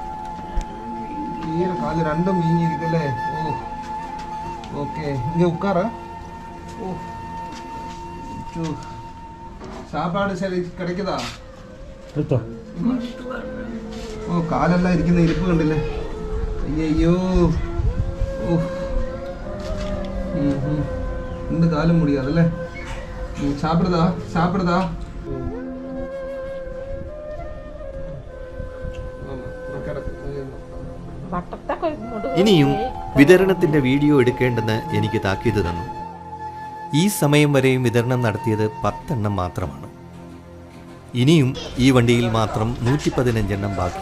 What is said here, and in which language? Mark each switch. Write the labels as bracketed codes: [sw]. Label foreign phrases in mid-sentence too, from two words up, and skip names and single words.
[ta] காலு ரெண்டும் வீங்கி இருக்குல்ல? ஓ ஓகே, இங்கே உட்கார. ஓ சாப்பாடு சரி கிடைக்குதா? [ml] ഓ കാലെല്ലാം ഇരിക്കുന്ന ഇരിപ്പ് കണ്ടില്ലേ? [ta] അയ്യോ ഓ இந்த காலம் முடியாதுல்ல. சாப்பிடுதா? [ml] ഇനിയും വിതരണത്തിന്റെ വീഡിയോ എടുക്കേണ്ടെന്ന് എനിക്ക് താക്കീത് തന്നു. ഈ സമയം വരെയും വിതരണം നടത്തിയത് 10 എണ്ണം മാത്രമാണ്. ഇനിയും ഈ വണ്ടിയിൽ മാത്രം 115 എണ്ണം ബാക്കി.